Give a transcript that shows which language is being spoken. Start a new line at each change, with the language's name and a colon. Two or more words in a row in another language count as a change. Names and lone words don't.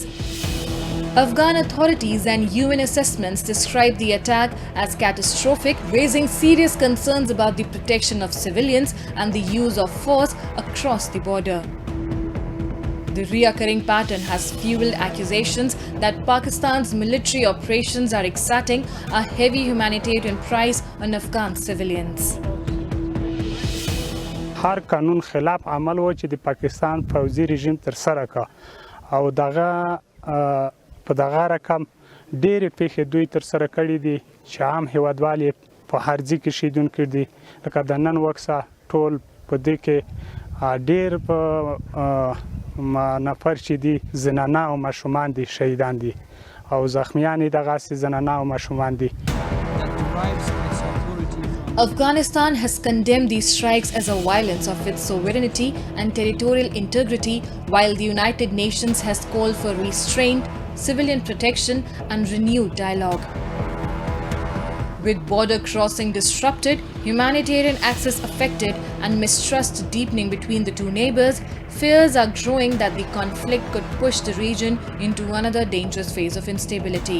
English: Afghan authorities and UN assessments describe the attack as catastrophic, raising serious concerns about the protection of civilians and the use of force across the border. The recurring pattern has fueled accusations that Pakistan's military operations are exacting a heavy humanitarian price on Afghan civilians.
Pashto: هر قانون خلاف عمل و چې د پاکستان فوزي رژیم تر سره کا او دغه په دغه رقم ډېرې پیښې دوی تر سره کړي دي چې عام هیوادوال یې په هرځي کې شهیدون کړي دي لکه د نن وکسه ټول په دې کې ډېر په نفر چې دي زنانه او ماشومان دي شهیدان دي او زخمیان یې دغسې زنانه او ماشومان دي.
English: Afghanistan has condemned these strikes as a violence of its sovereignty and territorial integrity, while the United Nations has called for restraint, civilian protection, and renewed dialogue. With border crossing disrupted, humanitarian access affected, and mistrust deepening between the two neighbors, fears are growing that the conflict could push the region into another dangerous phase of instability.